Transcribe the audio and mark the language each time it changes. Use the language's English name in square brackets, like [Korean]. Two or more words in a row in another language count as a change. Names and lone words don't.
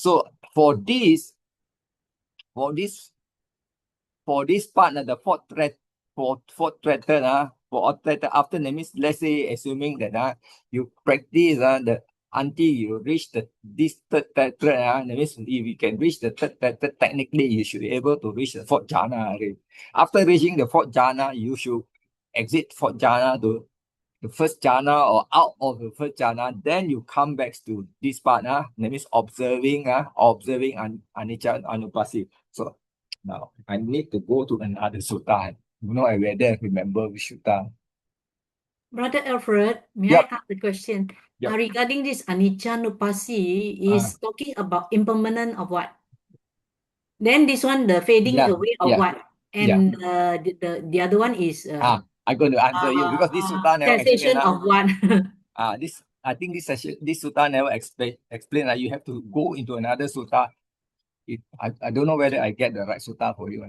[English] So for this part, the 4th thread, after that means, let's say, assuming that you practice until you reach this 3rd thread, that means if you can reach the 3rd thread, technically you should be able to reach the 4th jhana already. After reaching the 4th jhana, you should exit 4th jhana to the 1st jhana or out of the 1st jhana, then you come back to this part. That means observing [Pali] anicca anupasi. [English] So now I need to go to another sutta. I rather remember which sutta. Brother Alfred, may I ask the question? Regarding this [Pali] anicca anupasi [English] is talking about impermanent of what? Then this one, the fading away of what? And the other one is I'm going to answer you because this sutta never cessation of what? I think this sutta never explain. You have to go into another sutta. I don't know whether I get the right sutta for you.